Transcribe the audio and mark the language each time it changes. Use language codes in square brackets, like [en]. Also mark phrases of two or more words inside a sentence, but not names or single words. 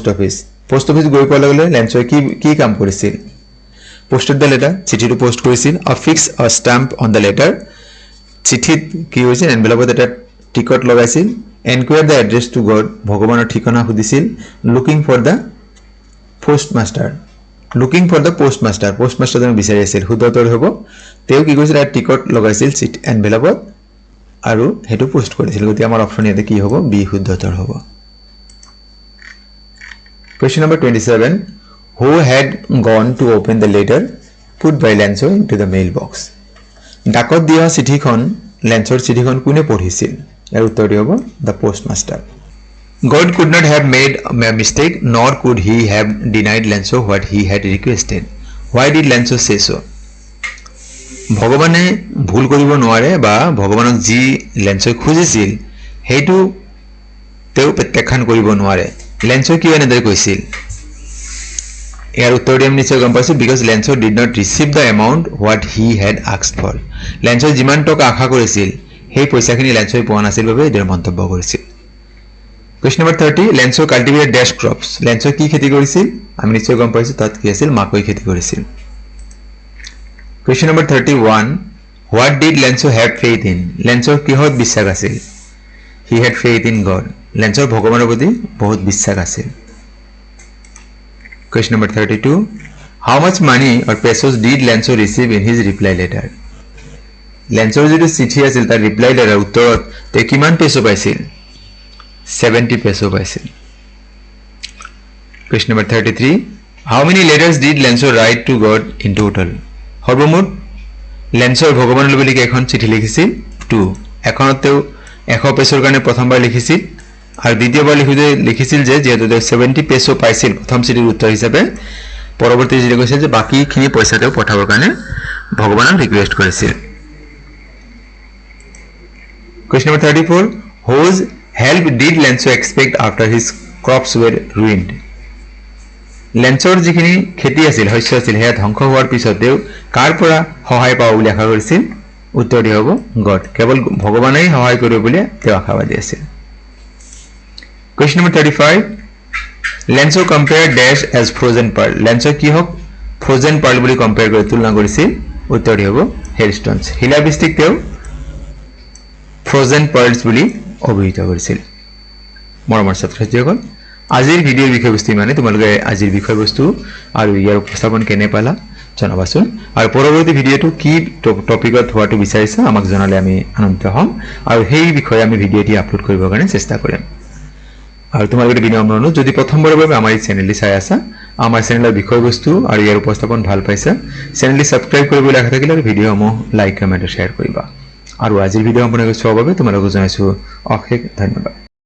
[en] office post office [as] গৈ পোৱাৰ লগে Lenso কি কাম কৰিছিল [en] posted the letter [as] চিঠিটো পোষ্ট কৰিছিল [en] affix a stamp on the letter [as] চিঠিত কি হৈছিল এনভেলপত এটা টিকট লগাইছিল [en] inquire the address to God [as] ভগৱানৰ ঠিকনা সুধিছিল [en] looking for the postmaster [as] postmaster জনক বিচাৰি আছিল শুদ্ধ উত্তৰ হ'ব তেওঁ কি কৰিছিল এটা টিকট লগাইছিল এনভেলপত আৰু হেতু পোষ্ট কৰিছিল গতি আমাৰ অপচন ইয়াতে কি হ'ব বি শুদ্ধ উত্তৰ হ'ব [en] Question number 27 Who had gone to open the letter put by Lenso into the mailbox [as] ডাকত দিয়া চিঠিখন লেন্সৰ চিঠিখন কোনে পঢ়িছিল ইয়াৰ উত্তৰটো হ'ব [en] the postmaster God could not have made a mistake nor could he have denied Lenso what he had requested why did Lenso say so [as] ভগৱানে ভুল কৰিব নোৱাৰে বা ভগৱানক যি লেন্সই খুজিছিল হেতু তেও প্ৰত্যাখ্যান কৰিব নোৱাৰে লেন্সো কি এনেদৰে কৈছিল ইয়াৰ উত্তৰ দিম নিশ্চয় গম পাইছো [en] because Lenso did not receive the amount what he had asked for [as] লেন্সো যিমান টকা আশা কৰিছিল সেই পইচাখিনি লেন্সই পোৱা নাছিল বাবে এৰ মন্তব্য কৰিছিল [en] Question number 30 Lenso cultivated dash crops [as] Lenso কি খেতি কৰিছিল আমি নিশ্চয় গম পাইছো তাত কি আছিল মাকৈ খেতি কৰিছিল [en] Question number 31 What did Lenso have faith in Lenso [as] কিহত বিশ্বাস আছিল [en] He had faith in God Lenso [as] ভগৱানৰ প্ৰতি বহুত বিশ্বাস আছিল [en] Question number 32 How much money or pesos did Lenso receive in his reply letter [as] Lenso যিটো চিঠি আছিল তাৰ [en] reply letter [as] উত্তৰত তে কিমান পেছো পাইছিল 70 peso পাইছিল [en] Question number 33 How many letters did Lenso write to God in total [as] সৰ্বমুঠ লেন্সৰ ভগৱানলৈ বুলি এখন চিঠি লিখিছিল 2 এখনত তেওঁ 100 পেছৰ কাৰণে প্ৰথমবাৰ লিখিছিল আৰু দ্বিতীয়বাৰ লিখিছিল যে যেহেতু 70 পেছো পাইছিল প্ৰথম চিঠিৰ উত্তৰ হিচাপে পৰৱৰ্তী চিঠি কৈছিল যে বাকিখিনি পইচা তেওঁ পঠাবৰ কাৰণে ভগৱানক ৰিকুৱেষ্ট কৰিছিল [en] Question number 34 Whose help did Lenso expect after his crops were ruined [as] লেন্সৰ যিখিনি খেতি আছিল শস্য আছিল হেয়া ধ্বংস হোৱাৰ পিছত তেওঁ কাৰ পৰা সহায় পাব বুলি আশা কৰিছিল উত্তৰটি হ'ব গড কেৱল ভগৱানেই সহায় কৰিব বুলি তেওঁ আশাবাদী আছিল [en] Question number 35 Lenzo compared dash as frozen pearl [as] Lenzo কি হক [en] frozen pearl [as] বুলি কম্পেয়াৰ কৰি তুলনা কৰিছিল উত্তৰটি হ'ব hailstones শিলাবৃষ্টিক তেওঁ [en] frozen pearls [as] বুলি অভিহিত কৰিছিল মৰমৰ ছাত্ৰ-ছাত্ৰীসকল আজিৰ ভিডিঅ'ৰ বিষয়বস্তু মানে তোমালোকে আজিৰ বিষয়বস্তু আৰু ইয়াৰ উপস্থাপন কেনে পালা জনাবাচোন আৰু পৰৱৰ্তী ভিডিঅ'টো কি টপিকত হোৱাটো বিচাৰিছা আমাক জনালে আমি আনন্দিত হ'ম আৰু সেই বিষয়ে আমি ভিডিঅ'টি আপলোড কৰিবৰ কাৰণে চেষ্টা কৰিম আৰু তোমালোকে বিনম্ৰ অনুৰোধ যদি প্ৰথমবাৰৰ বাবে আমাৰ এই চেনেলটি চাই আছা আমাৰ চেনেলৰ বিষয়বস্তু আৰু ইয়াৰ উপস্থাপন ভাল পাইছা চেনেলটি সাবস্ক্ৰাইব কৰিবলৈ আশা থাকিলে আৰু ভিডিঅ'সমূহ [en] like comment [as] আৰু শ্বেয়াৰ কৰিবা আৰু আজিৰ ভিডিঅ' সম্পূৰ্ণকৈ চোৱাৰ বাবে তোমালোকক জনাইছো অশেষ ধন্যবাদ